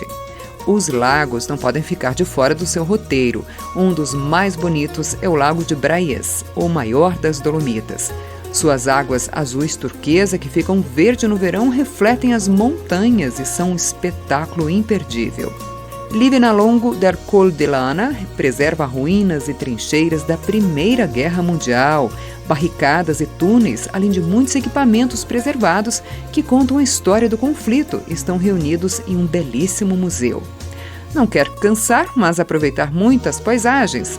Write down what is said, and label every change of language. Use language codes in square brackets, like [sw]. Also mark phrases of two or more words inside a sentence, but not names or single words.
[pt] Os lagos não podem ficar de fora do seu roteiro. Um dos mais bonitos é o Lago de Braies, o maior das Dolomitas. Suas águas azuis turquesa, que ficam verde no verão, refletem as montanhas e são um espetáculo imperdível. Livinallongo del Col de Lana preserva ruínas e trincheiras da Primeira Guerra Mundial, barricadas e túneis, além de muitos equipamentos preservados que contam a história do conflito, estão reunidos em um belíssimo museu. Não quer cansar, mas aproveitar muitas paisagens?